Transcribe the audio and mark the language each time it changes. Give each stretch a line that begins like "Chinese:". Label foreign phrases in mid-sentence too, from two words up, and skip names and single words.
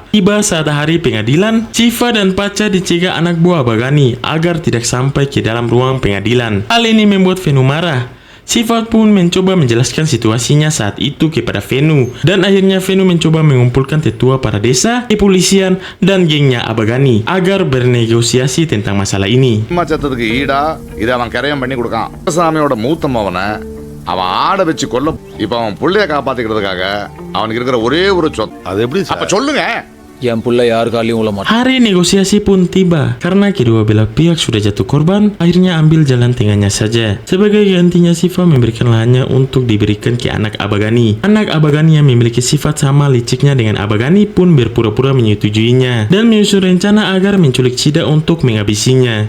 Indonesian: Tiba saat hari pengadilan, Shiva dan Paca dicegah anak buah Abagani agar tidak sampai ke dalam ruang pengadilan. Hal ini membuat Venu marah. Shiva pun mencoba menjelaskan situasinya saat itu kepada Venu. Dan akhirnya Venu mencoba mengumpulkan tetua para desa, kepolisian, dan gengnya Abagani agar bernegosiasi tentang masalah ini.
Tamil: சத்தத்துக்கு ஈடா இதை அவன் கரையம் பண்ணி கொடுக்கான். சாமியோட மூத்த மவனை அவன் ஆட வச்சு கொல்ல இப்ப அவன் புள்ளைய காப்பாத்திக்கிறதுக்காக அவனுக்கு இருக்கிற ஒரே ஒரு சொத்து. அது எப்படி அப்ப சொல்லுங்க. என் புள்ள யார் காலையும் உள்ள மாட்டான்.
Indonesian: Hari negosiasi pun tiba. Karena kedua belah pihak sudah jatuh korban, akhirnya ambil jalan tengahnya saja. Sebagai gantinya, Shiva memberikan lahannya untuk diberikan ke anak Abagani. Anak Abagani yang memiliki sifat sama liciknya dengan Abagani pun berpura-pura menyetujuinya dan menyusun rencana agar menculik Chida untuk menghabisinya.